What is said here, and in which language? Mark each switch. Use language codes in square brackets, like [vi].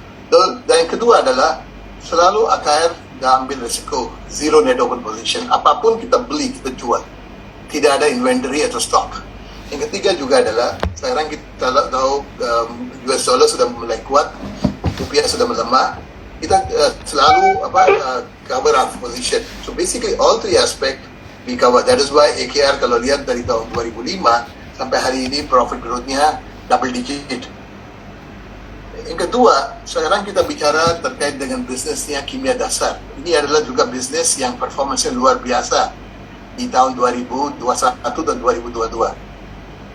[id] Dan yang kedua adalah selalu AKR nggak ambil risiko [en] zero net open position. [id] Apapun kita beli kita jual, tidak ada inventory atau stock. Yang ketiga juga adalah sekarang kita tahu US dollar sudah mulai kuat, rupiah sudah melemah. Kita selalu [en] cover our position. So basically all three aspect we cover. That is why [id] AKR kalau lihat dari tahun 2005 sampai hari ini profit growth-nya double digit. Yang kedua, sekarang kita bicara terkait dengan bisnisnya kimia dasar. Ini adalah juga bisnis yang performanya luar biasa di tahun 2021 dan 2022.